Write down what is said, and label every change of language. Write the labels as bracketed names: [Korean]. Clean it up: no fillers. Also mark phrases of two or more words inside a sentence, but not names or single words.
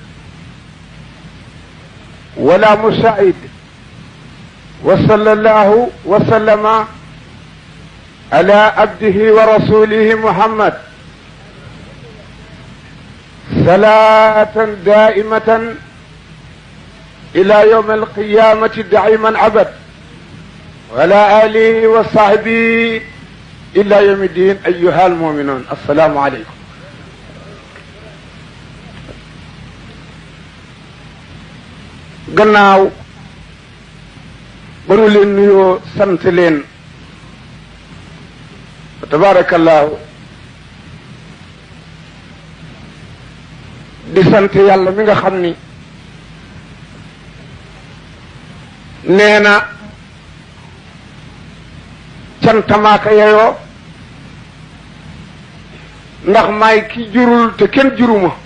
[Arabic] ولا مساعد وصلى الله وسلم على عبده ورسوله محمد صلاة دائمة إلى يوم القيامة دائما عبد وعلى آله وصحبه إلى يوم الدين. أيها المؤمنون السلام عليكم. [Wolof] gannaaw ba nu leen nuyoo sant leen tabaarakallaahu di sant yàlla mi nga xam ni nee na cantamaaka yeyoo ndax maay ki jurul te kenn juruma